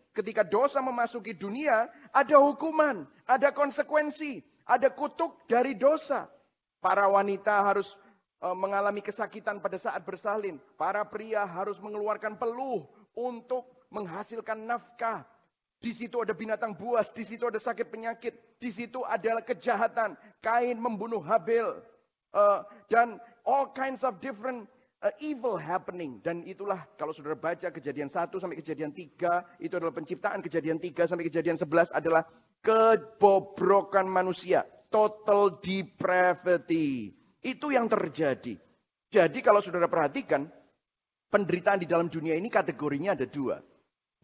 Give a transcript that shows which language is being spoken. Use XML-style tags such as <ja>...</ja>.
<id>Ketika dosa memasuki dunia, ada hukuman, ada konsekuensi, ada kutuk dari dosa. Para wanita harus mengalami kesakitan pada saat bersalin. Para pria harus mengeluarkan peluh untuk menghasilkan nafkah. Di situ ada binatang buas, di situ ada sakit penyakit, di situ adalah kejahatan. Kain membunuh Habel.</id> <en>Dan all kinds of different evil happening.</en> <id>Dan itulah kalau saudara baca Kejadian 1 sampai Kejadian 3, itu adalah penciptaan. Kejadian 3 sampai Kejadian 11 adalah kebobrokan manusia. Total depravity. Itu yang terjadi. Jadi kalau saudara perhatikan, penderitaan di dalam dunia ini kategorinya ada 2.</id>